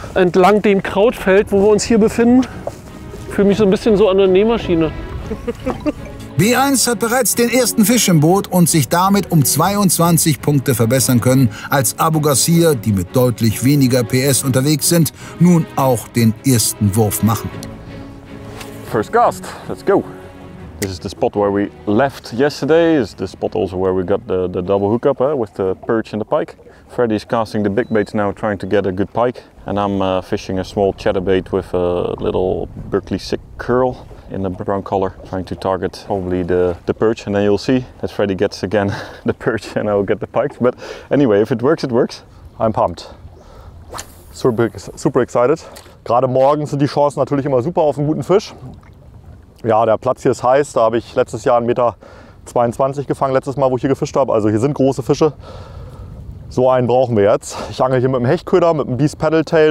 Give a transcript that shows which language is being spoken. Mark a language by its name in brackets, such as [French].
[German] Entlang dem Krautfeld, wo wir uns hier befinden, fühle mich so ein bisschen so an der Nähmaschine. B1 hat bereits den ersten Fisch im Boot und sich damit um 22 Punkte verbessern können, als Abu Garcia, die mit deutlich weniger PS unterwegs sind, nun auch den ersten Wurf machen. [English] First cast, let's go. This is the spot where we left yesterday. This is the spot also where we got the double hookup with the perch and the pike. Freddy's casting the big baits now, trying to get a good pike. And I'm fishing a small chatterbait with a little Berkeley Sick curl in the brown color, trying to target probably the perch. And then you'll see that Freddy gets again the perch and I'll get the pike. But anyway, if it works, it works. I'm pumped. Super excited. [German] Gerade morgens sind die Chancen natürlich immer super auf einen guten Fisch. Ja, der Platz hier ist heiß. Da habe ich letztes Jahr 1,22 Meter gefangen, letztes Mal, wo ich hier gefischt habe. Also hier sind große Fische. So einen brauchen wir jetzt. Ich angel hier mit dem Hechtköder, mit dem Beast Paddle Tail.